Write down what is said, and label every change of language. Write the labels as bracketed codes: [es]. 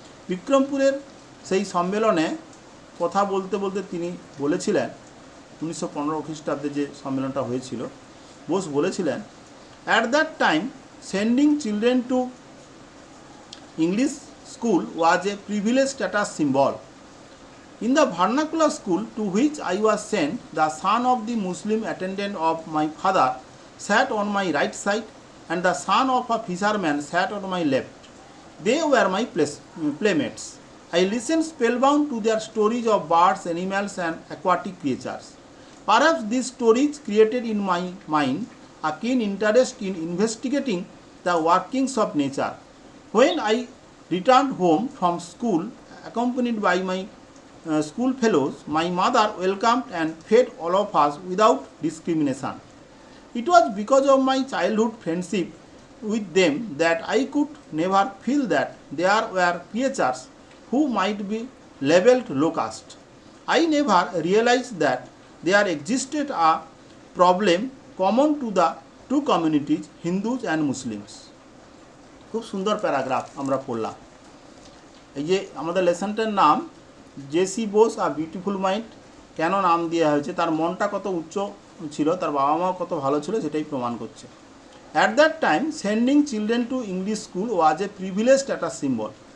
[bn] বিক্রমপুরের সেই সম্মেলনে কথা বলতে বলতে তিনি বলেছিলেন, 1915 খ্রিস্টাব্দে যে সম্মেলনটা হয়েছিল, বোস বলেছিলেন, [en] At that time sending children to English school was a privilege status symbol. In the vernacular school to which I was sent, the son of the Muslim attendant of my father sat on my right side and the son of a fisherman sat on my left. They were my playmates. I listened spellbound to their stories of birds, animals and aquatic creatures. Perhaps these stories created in my mind a keen interest in investigating the workings of nature. When I returned home from school, accompanied by my school fellows, my mother welcomed and fed all of us without discrimination. It was because of my childhood friendship with them that I could never feel that there were creatures who might be labeled low caste. I never realized that there existed a problem common to the two communities, Hindus and Muslims. [bn] খুব সুন্দর paragraph আমরা পড়লাম। এই যে আমাদের লেসনটার নাম JC Bose আর beautiful mind কেন নাম দেওয়া হয়েছে, তার মনটা কত উচ্চ ছিল, তার বাবা মাও কত ভালো ছিল সেটাই প্রমাণ করছে। [en] At that time sending children to English school was a privilege status symbol.